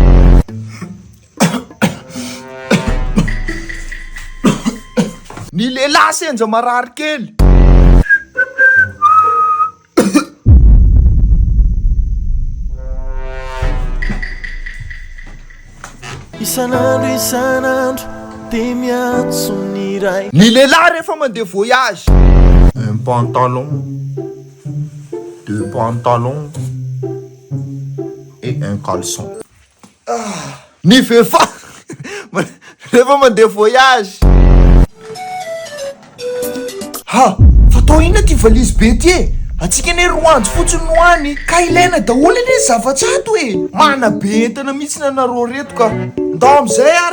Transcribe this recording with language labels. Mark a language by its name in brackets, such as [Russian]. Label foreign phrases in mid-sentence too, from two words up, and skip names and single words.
[Malagasy] Ny lehilahy senja marary kely. Isanandro de miantso ny ray. Ny lehilahy rehefa mandeha voyage. [French] Un pantalon, deux pantalons et un caleçon. [Malagasy] Ny vehivavy rehefa mandeha voyage. Fatao ina ty valise be ty e. Atsika ne roanjo fotsiny noany ka ilaina daholo ne zavatsato e. Mana be entana mihitsy nanareo reto ka ndao amizay ary.